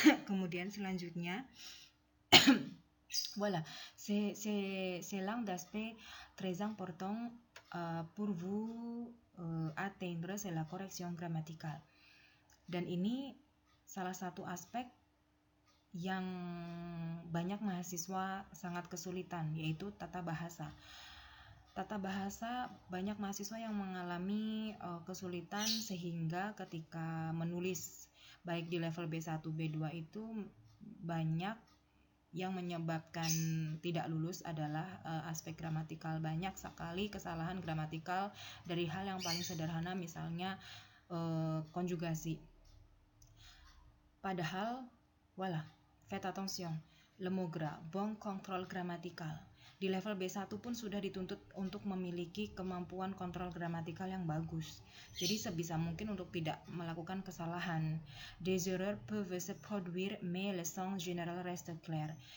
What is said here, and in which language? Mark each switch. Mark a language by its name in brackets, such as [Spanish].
[Indonesian] Kemudian selanjutnya [French] voilà, c'est l'un d'aspect très important pour vous atteindre, c'est la correction grammaticale. [Indonesian] Dan ini salah satu aspek yang banyak mahasiswa sangat kesulitan, yaitu tata bahasa. Tata bahasa banyak mahasiswa yang mengalami kesulitan sehingga ketika menulis baik di level B1, B2 itu banyak yang menyebabkan tidak lulus adalah aspek gramatikal. Banyak sekali kesalahan gramatikal dari hal yang paling sederhana misalnya konjugasi. Padahal, [French] voilà, faites attention, le mot gras, bon contrôle grammatical. [Indonesian] Di level B1 pun sudah dituntut untuk memiliki kemampuan kontrol gramatikal yang bagus. Jadi sebisa mungkin untuk tidak melakukan kesalahan. [French] Des erreurs peuvent se produire mais le sens général reste clair.